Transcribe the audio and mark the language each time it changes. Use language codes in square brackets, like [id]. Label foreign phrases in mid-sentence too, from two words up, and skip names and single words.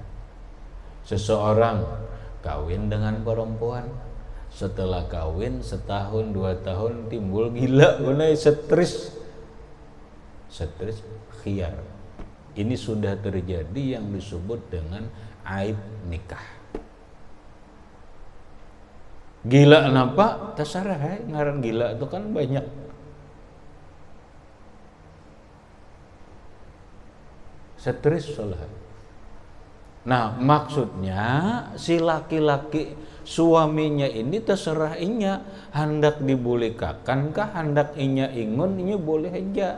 [id] Seseorang kawin dengan perempuan, setelah kawin setahun 2 tahun timbul gila, mulai stres khiyar. Ini sudah terjadi yang disebut dengan aib nikah. Gila kenapa? [bjn] Tasarah, ngaran gila itu kan banyak. [id] Stres salah. [bjn] Nah, maksudnya si laki-laki suaminya ini terserah inya hendak dibulikakan kah, hendak inya ingun, inya boleh aja.